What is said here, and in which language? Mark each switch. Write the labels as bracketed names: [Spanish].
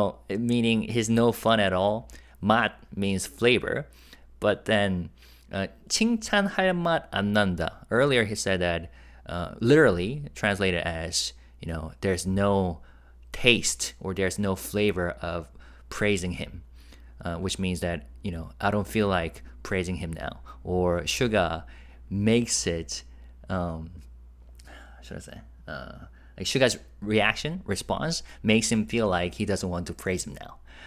[English] Meaning he's no fun at all. 맛 means flavor. But then [Korean] 칭찬할 맛 안 난다. [English] Earlier he said that literally translated as, there's no taste or there's no flavor of praising him. Which means that, I don't feel like praising him now. Or SUGA makes it, should I say, like SUGA's response makes him feel like he doesn't want to praise him now.